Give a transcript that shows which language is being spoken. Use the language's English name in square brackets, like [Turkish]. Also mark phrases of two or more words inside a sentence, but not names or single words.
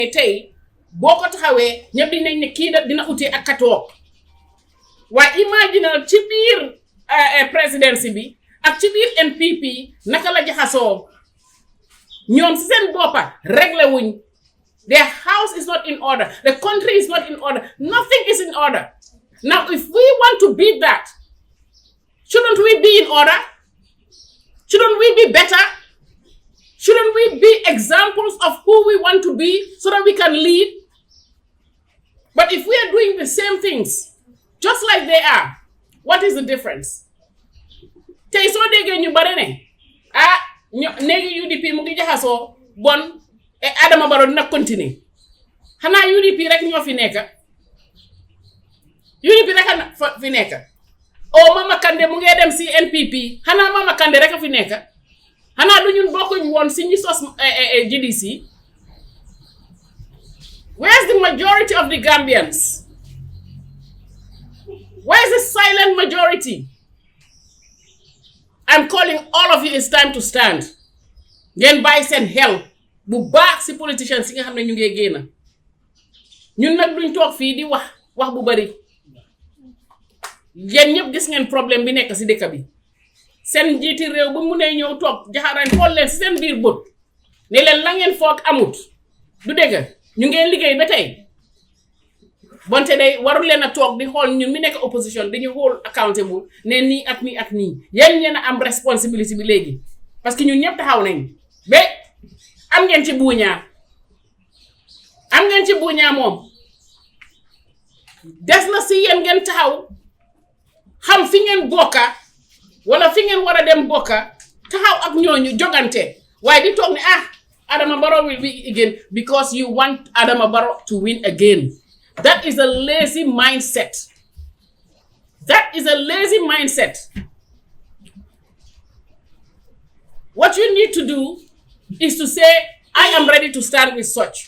[Wolof] tey boo ko taxawee ñëpp dinañ ne kii dina utee ak katoog waaye imaginal ci biir présidence bi ak ci biir NPP naka la jaxasoo ñoom si seen boppa réglé wuñ [English] their house is not in order, the country is not in order, nothing is in order. Now if we want to beat that, shouldn't we be in order? Shouldn't we be better? Shouldn't we be examples of who we want to be so that we can lead? But if we are doing the same things, just like they are, what is the difference? [Wolof] Tey soo déggee ñu bare ne néegi UDP mu ngi jaxasoo bon Adama Barrow dina continuer xanaa UDP rek ñoo fi nekk UDP rek fi nekk Mama Kandeh mu ngi dem si NPP xanaa Mama Kandeh rek fi nekk xanaa du ñun bokkuñ woon si ñi sos GDC. [English] Where's the majority of the Gambians? Where's the silent majority? I'm calling all of you, it's time to stand. [Wolof] Ngeen bàyyi seen xel bu baax si politicians yi nga xam ne ñu ngi génn ñun nag duñ toog fii di wax bu bari yéen ñëpp gis ngeen problème bi nekk si dëkk bi seen njiiti réew bu mu ne ñëw toog jaxaraan xool leen si seen biir bët ne leen la ngeen foog amut du dëgg ñu ngeen liggéey ba tey bonte day warul leen a toog di xool ñun mi nekk opposition dañu [English] hold accountable [Wolof] ne nii ak nii ak nii yéen ñeen a am responsibility bi léegi [French] parce que [Wolof] ñun ñëpp taxaw nañ ba am ngeen ci buuñaa moom des na si yéen ngeen taxaw xam fi ngeen bokka wala fi ngeen war a dem bokka taxaw ak ñooñu jogante waaye di toog ne [English] Adama Barrow will win again because you want Adama Barrow to win again. That is a lazy mindset. That is a lazy mindset. What you need to do is to say, I am ready to stand with such.